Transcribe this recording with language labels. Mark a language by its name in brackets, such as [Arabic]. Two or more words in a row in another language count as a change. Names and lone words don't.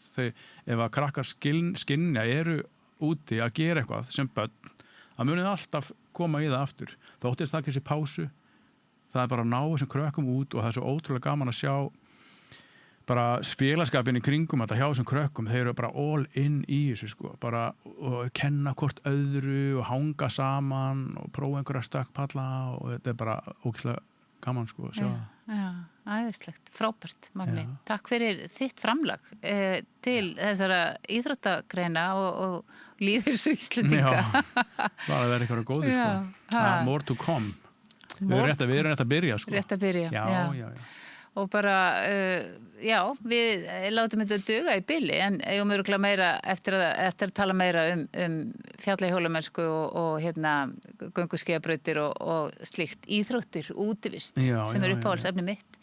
[Icelandic] Ef að krakkar skynja eru úti að gera eitthvað sem börn, að munið alltaf koma í það aftur. Þóttist það ekki þessi pásu, það er bara að ná þessum krökkum út og það er svo ótrúlega gaman að sjá bara félagskapin í kringum þetta hjá þessum krökkum, þeir eru bara [English] all in [Icelandic] í þessu, sko, bara og kenna hvort öðru og hanga saman og prófa einhverja stökkpalla og þetta er bara ógeðslega gaman, sko, að sjá það. Já, æðislegt, frábært, Magni. Takk fyrir þitt framlag til þessara íþróttagreina og lýðheilsu Íslendinga. Já, bara að vera eitthvað góði, sko. [English] More to come. [Icelandic] Við erum rétt að byrja, sko. Rétt að byrja, já. Og bara, við látum þetta duga í bili, en eigum örugglega meira eftir að tala meira um fjallahjólamennsku og hérna gönguskíðabrautir og slíkt íþróttir, útivist, sem uppáhaldsefni mitt.